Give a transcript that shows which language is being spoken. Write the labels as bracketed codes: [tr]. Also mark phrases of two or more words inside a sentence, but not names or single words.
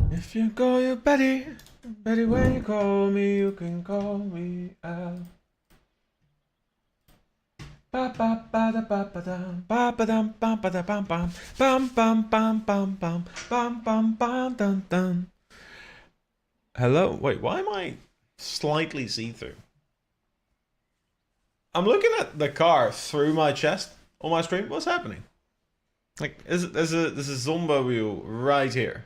[en] If you call you Betty, Betty, when you call me, you can call me out. Ba ba ba da ba ba dum ba ba dum ba ba da bum bum bum bum bum bum bum bum bum bum dun dun. Hello? Wait, why am I slightly see-through? I'm looking at the car through my chest on my screen. What's happening? Like, there's a Zomba wheel right here.